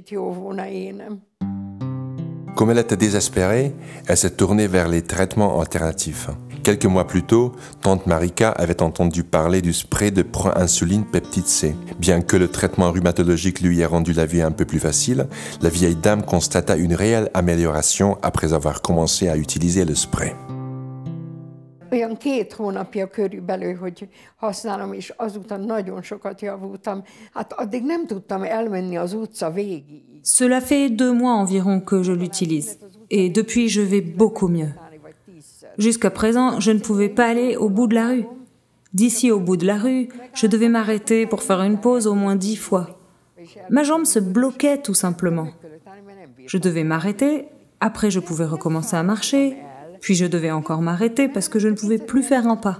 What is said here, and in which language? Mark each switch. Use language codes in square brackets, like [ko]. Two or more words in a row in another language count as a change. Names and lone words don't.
[fr] Comme elle était désespérée, elle s'est tournée vers les traitements alternatifs. Quelques mois plus tôt, Tante Marika avait entendu parler du spray de proinsuline peptide C. Bien que le traitement rhumatologique lui ait rendu la vie un peu plus facile, la vieille dame constata une réelle amélioration après avoir commencé à utiliser le spray. [hu] Olyan 2 hónapja körülbelül, hogy használom, és azután nagyon sokat javultam. Hát addig nem tudtam elmenni az utca végig. [fr] Cela fait 2 mois environ que je l'utilise. Et depuis, je vais beaucoup mieux. Jusqu'à présent, je ne pouvais pas aller au bout de la rue. D'ici au bout de la rue, je devais m'arrêter pour faire une pause au moins 10 fois. Ma jambe se bloquait tout simplement. Je devais m'arrêter, après je pouvais recommencer à marcher, puis je devais encore m'arrêter parce que je ne pouvais plus faire un pas.